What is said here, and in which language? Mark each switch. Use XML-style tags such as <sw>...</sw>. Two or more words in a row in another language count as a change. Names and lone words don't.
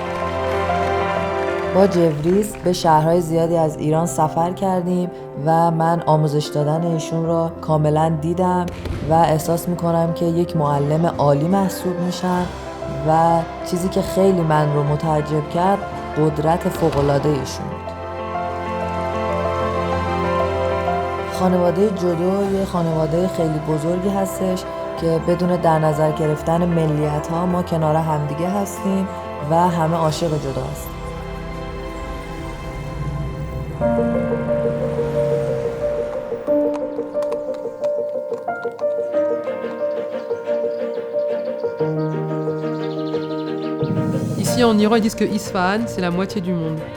<fa>با جوریس به شهرهای زیادی از ایران سفر کردیم و من آموزش دادن ایشون را کاملا دیدم و احساس میکنم که یک معلم عالی محسوب میشن و چیزی که خیلی من رو متعجب کرد قدرت فوق‌العاده ایشون بود. خانواده جودو یه خانواده خیلی بزرگی هستش که بدون در نظر گرفتن ملیت‌ها ما کنار همدیگه هستیم و همه عاشق جودو هستیم.</fa> <fr>Ici en Iran, ils disent que Isfahan, c'est la moitié du monde.</fr>